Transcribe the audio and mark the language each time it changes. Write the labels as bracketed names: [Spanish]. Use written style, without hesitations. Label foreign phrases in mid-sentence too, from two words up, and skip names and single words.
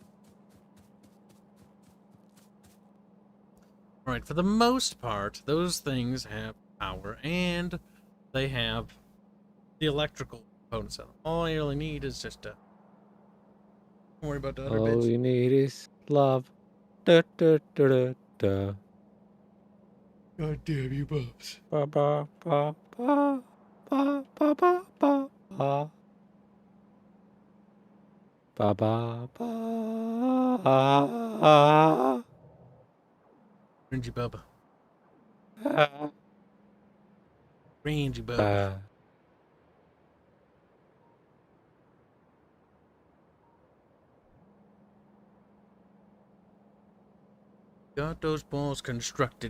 [English] Alright, for the most part, those things have power, and they have the electrical components of them. All I really need is just a... Don't worry about the other bits. All you need is love. Da, da, da, da, da. God damn you, Bubs. Ba, ba, ba, ba, ba, ba, ba, ba, ba. Ba, ba, ba. Cringy Bubba. Ah. Cringy Bubba. Got those balls constructed.